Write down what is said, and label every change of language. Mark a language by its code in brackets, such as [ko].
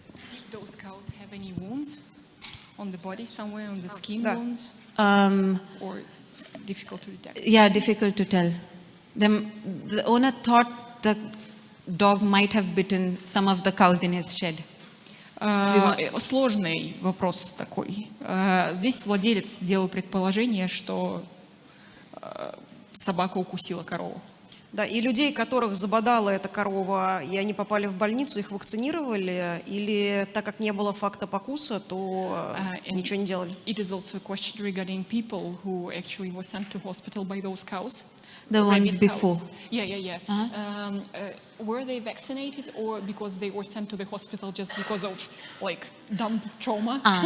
[en] Did those cows have any wounds on the body, somewhere on the skin wounds, or difficult to detect? Yeah, difficult to tell. The owner thought the dog might have bitten some of the cows in his shed. [ru] Сложный вопрос такой. Здесь владелец сделал предположение, что собака укусила корову. Да, и людей, которых забодала эта корова, и они попали в больницу, их вакцинировали, или так как не было факта покуса, то ничего не делали? [en] It is also a question regarding people who actually were sent to hospital by those cows. The ones before. Yeah. Were they vaccinated, or because they were sent to the hospital just because of like dump trauma?